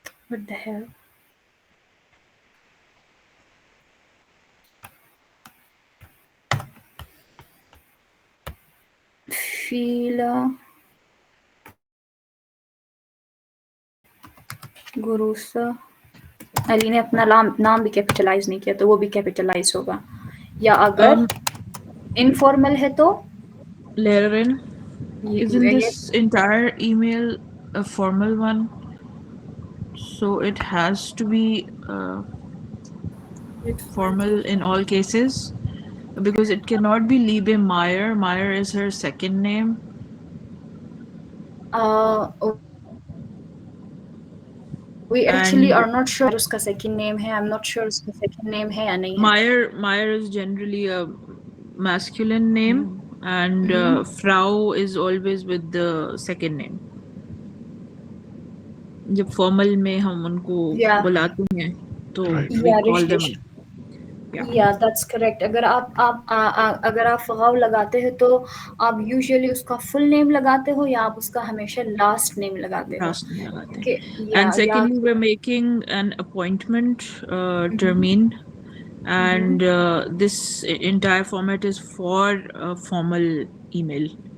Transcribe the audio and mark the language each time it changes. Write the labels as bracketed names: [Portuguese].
[English] what the hell, [Hindi] feel guru's, Ali ने अपना नाम भी कैपिटलाइज नहीं किया तो वो भी कैपिटलाइज होगा। या अगर इनफॉर्मल है तो [German] Lehrerin. [English] Isn't this entire email a formal one? So it has to be formal in all cases, because it cannot be [German] Liebe Meyer. [English] Meyer is her second name. We actually And are not sure [Hindi] उसका [English] second name [Hindi] है। [English] I'm not sure [Hindi] उसका [English] second name [Hindi] है या नहीं है। [English] Meyer is generally a masculine name. and Frau is always with the second name. [Hindi] जब formal में हम उनको [English] Yeah. [Hindi] बुलाते हैं तो [English] Right. we Yeah, call them. Rishikesh. Yeah. Yeah, that's correct. [Hindi] अगर अगर आप फ़गाव लगाते हो तो आप यूजुअली उसका फुल नेम लगाते हो या आप उसका हमेशा लास्ट नेम लगाते हो? [English] Last name [Hindi] लगाते हैं. कि या [English] And secondly, we're making an appointment termine, and this entire format is for formal email.